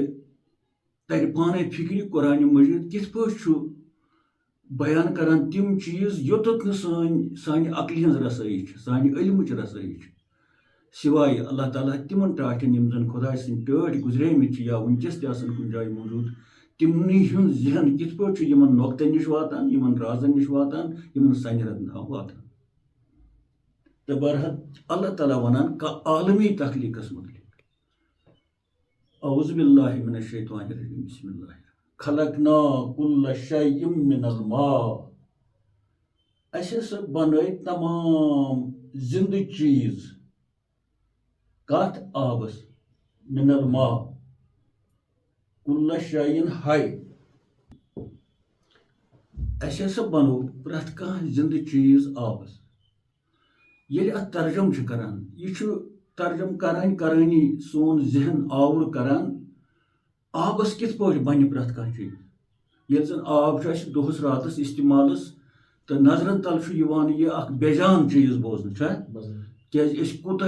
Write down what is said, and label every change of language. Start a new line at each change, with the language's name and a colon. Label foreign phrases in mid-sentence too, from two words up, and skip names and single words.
Kashmiri: ترِ پانے فکرِ قرآنِ مجیٖد کِتھ پٲٹھۍ چھُ بیان کران تِم چیٖز یوٚتَتھ نہٕ سانہِ عقلہِ ہٕنٛز رسٲیی چھِ سانہِ علمٕچ رسٲیی چھِ سوائے اللہ تعالیٰ تِمن ٹاٹھٮ۪ن یِم زن خۄداے سٕنٛدۍ ٹٲٹھۍ گُزریمٕتۍ چھِ یا وٕنکیٚس تہِ آسان کُنہِ جایہِ موٗجوٗد تِمنٕے ہُنٛد ذہن کِتھ پٲٹھۍ چھُ یِمن نۄقطن نِش واتان یِمن رازن نِش واتان یِمن سنجرن تام واتان تہٕ بہرحال اللہ تعالیٰ ونان عالمی تخلیقس متعلق
Arabic: اعوذ باللہ من الشیطان الرجیم بسم اللہ خلقنا کل شیء من الماء
Kashmiri: اَسہِ ہسا بنٲے تمام زندٕ چیٖز کتھ آبس
Arabic: من الماء کل شیء حی
Kashmiri: اَسہِ ہسا بنوو پرٛٮ۪تھ کانٛہہ زندٕ چیٖز آبس ییٚلہِ اتھ ترجم چھِ کران یہِ چھُ ترجم کرانی سون ذہن آوُر کران آبس کِتھ پٲٹھۍ بنہِ پرٛٮ۪تھ کانٛہہ چیٖز ییٚلہِ زن آب چھُ اَسہِ دۄہس راتس استعمالس تہٕ نظرن تل چھُ یِوان یہِ اکھ بے جان چیٖز بوزنہٕ چھا کیازِ أسۍ کوٗتاہ